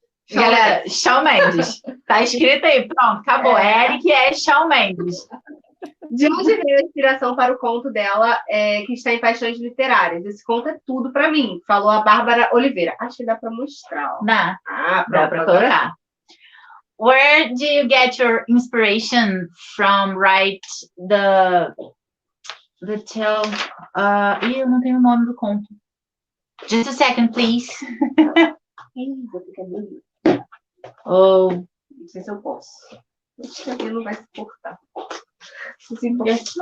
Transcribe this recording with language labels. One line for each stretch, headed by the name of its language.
Portuguese: Galera, Shawn Mendes. Tá escrito aí, pronto, acabou. Eric é Shawn Mendes. De onde veio a inspiração para o conto dela, que está em Paixões Literárias? Esse conto é tudo para mim, falou a Bárbara Oliveira. Acho que dá para mostrar. Ó. Dá. Dá para colocar.
English: Where do you get your inspiration from? Write the tale.
Portuguese: Eu não tenho o nome do conto.
English: Just a second, please.
Portuguese: Vou ter que abrir. Oh, Não sei se eu posso. Acho que aqui não vai se cortar. Não se importa.